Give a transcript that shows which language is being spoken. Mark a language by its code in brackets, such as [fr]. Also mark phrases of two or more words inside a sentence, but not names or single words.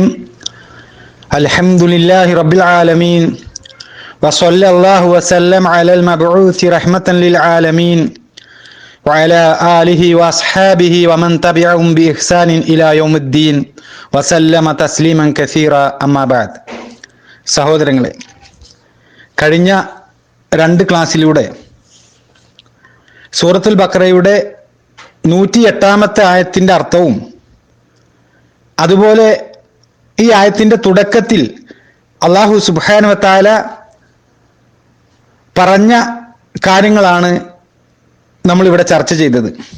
[ar] الحمد لله رب العالمين وصلى الله وسلم على المبعوث رحمة للعالمين وعلى آله وأصحابه ومن تبعهم بإحسان إلى يوم الدين وسلم تسليما كثيرا أما بعد. [ml] സഹോദരങ്ങളെ, കഴിഞ്ഞ രണ്ട് ക്ലാസ്സിലൂടെ സൂറത്തുൽ ബഖറയുടെ 108 ആയത്തിന്റെ അർത്ഥവും അതുപോലെ ഈ ആയത്തിന്റെ തുടക്കത്തിൽ അല്ലാഹു [ar] سبحانه وتعالى [ml] പറഞ്ഞ കാര്യങ്ങളാണ് നമ്മൾ ഇവിടെ ചർച്ച ചെയ്തത്.